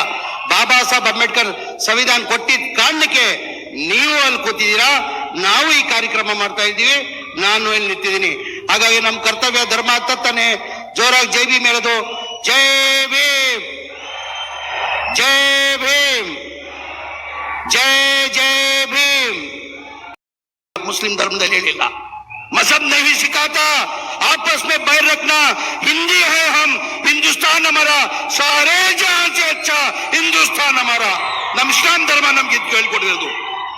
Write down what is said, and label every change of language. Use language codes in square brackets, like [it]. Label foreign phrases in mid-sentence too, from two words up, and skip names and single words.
[kn] ಬಾಬಾ ಸಾಹೇಬ್ ಅಂಬೇಡ್ಕರ್ ಸಂವಿಧಾನ ಕೊಟ್ಟಿದ್ದ ಕಾರಣಕ್ಕೆ ನೀವು ಅಲ್ಲಿ ಕೂತಿದ್ದೀರಾ, ನಾವು ಈ ಕಾರ್ಯಕ್ರಮ ಮಾಡ್ತಾ ಇದ್ದೀವಿ, ನಾನು ಇಲ್ಲಿ ನಿಂತಿದ್ದೀನಿ. ಹಾಗಾಗಿ ನಮ್ಮ ಕರ್ತವ್ಯ ಧರ್ಮ ಹತ್ತಾನೆ ಜೋರಾಗಿ ಜೈ ಭೀಮ್ ಹೇಳೋದು. ಜೈ ಭೀಮ್, ಜೈ ಭೀಮ್, ಜೈ ಜೈ ಭೀಮ್. [hi] मुस्लिम धर्म ಹೇಳಿಲ್ಲ, मजहब नहीं सिखाता आपस में बैर रखना, हिंदी है हम, हिंदुस्तान हमारा, सारे जहां से अच्छा हिंदुस्तान हमारा. [kn] ನಮ್ಮ ಇಸ್ಲಾಂ ಧರ್ಮ ನಮ್ಗೆ ಹೇಳ್ಕೊಟ್ಟಿರೋದು.